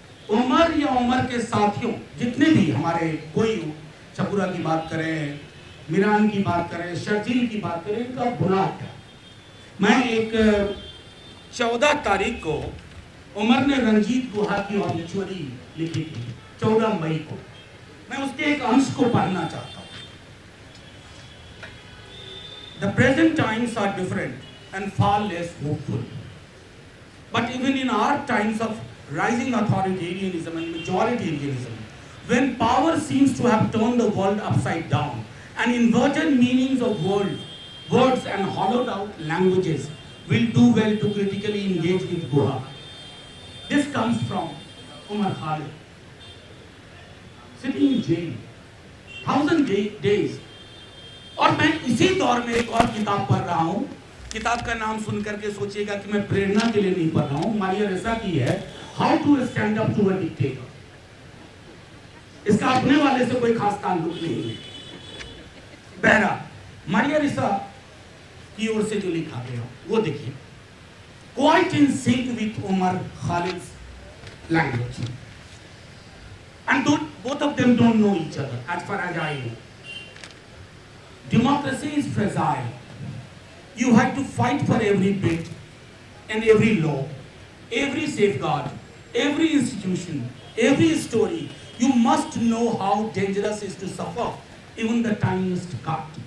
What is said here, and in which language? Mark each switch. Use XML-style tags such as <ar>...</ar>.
<hi>उमर या उमर के साथियों जितने भी हमारे, कोई चपुरा की बात करें, मीरान की बात करें, शर्जील की बात करें, इनका गुनाह क्या। मैं एक 14 तारीख को उमर ने रंजीत गुहा की ऑब्ituary लिखी थी, 14 मई को। मैं उसके एक अंश को पढ़ना चाहता हूं।</hi> <en>The present times are different and far less hopeful. But even in our times of rising authoritarianism and majoritarianism, when power seems to have turned the world upside down and inverted meanings of words and hollowed out languages, will do well to critically engage with Guha. This comes from Umar Khalid, sitting in jail, 1000 days.</en> <hi>और मैं इसी दौर में एक और किताब पढ़ रहा हूँ। किताब का नाम सुनकर के सोचिएगा कि मैं प्रेरणा के लिए नहीं पढ़ रहा हूँ। मारिया रेसा की है, how to stand up to a dictator. इसका अपने वाले से कोई खास ताल्लुक नहीं है। बहरा मारिया रेसा की ओर से जो लिखा गया वो देखिए,</hi> <en>Quite in sync with Umar Khalid's language, and both of them don't know each other as far as I know. Democracy is fragile. You have to fight for every bit and every law, every safeguard, every institution, every story. You must know how dangerous it is to suffer even the tiniest cut.</en>